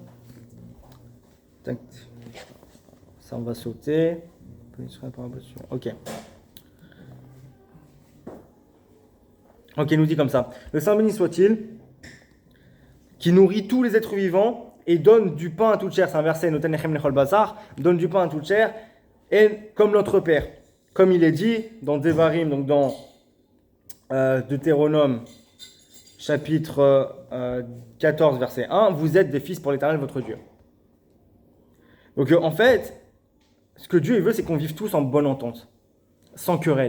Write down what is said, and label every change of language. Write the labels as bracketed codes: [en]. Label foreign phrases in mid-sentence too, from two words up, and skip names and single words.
[fr] Ça, on va sauter. Ok. Ok, il nous dit comme ça. Le Saint béni soit-il, qui nourrit tous les êtres vivants et donne du pain à toute chair. C'est un verset, [he] נותן לחם לכל בשר, [fr] donne du pain à toute chair, et comme notre Père. Comme il est dit dans Devarim, donc dans Deutéronome, chapitre 14, verset 1, vous êtes des fils pour l'Éternel, votre Dieu. Donc en fait, ce que Dieu veut, c'est qu'on vive tous en bonne entente, sans querelle.